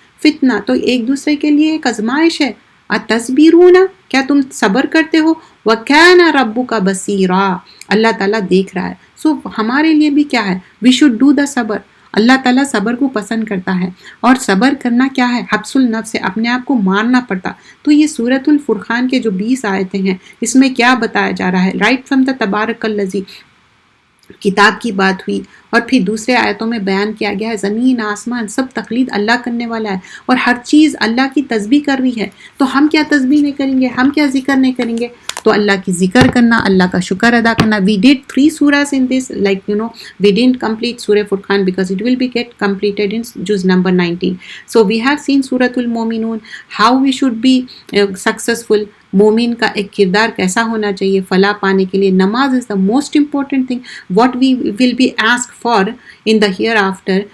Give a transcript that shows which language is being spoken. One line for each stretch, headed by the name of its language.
Urdu: فتنہ، تو ایک دوسرے کے لیے ایک آزمائش ہے، اتصبرون، کیا تم صبر کرتے ہو؟
Arabic: وَكَانَ رَبُّكَ بَصِيرًا،
Urdu: اللہ تعالیٰ دیکھ رہا ہے۔ سو ہمارے لیے بھی کیا ہے،
English: we should do the
Urdu: صبر، اللہ تعالیٰ صبر کو پسند کرتا ہے، اور صبر کرنا کیا ہے، حبس النفس سے اپنے آپ کو مارنا پڑتا۔ تو یہ سورۃ الفرقان کے جو 20 آیتیں ہیں اس میں کیا بتایا جا رہا ہے،
English: right from the
Urdu: تبارک الذی، کتاب کی بات ہوئی، اور پھر دوسرے آیتوں میں بیان کیا گیا ہے زمین آسمان سب تخلیق اللہ کرنے والا ہے، اور ہر چیز اللہ کی تسبیح کر رہی ہے، تو ہم کیا تسبیح نہیں کریں گے، ہم کیا ذکر نہیں کریں گے؟ تو اللہ کی ذکر کرنا, اللہ کا شکر ادا کرنا.
English: We did 3 surahs in this, like we didn't complete Surah Furqan because it will be get completed in juz number 19. So we have seen Suratul Mu'minun, how we should be successful.
Urdu: مومن کا ایک کردار کیسا ہونا چاہیے فلاح پانے کے لیے.
English: Namaz is the most important thing what we will be ask for in the hereafter.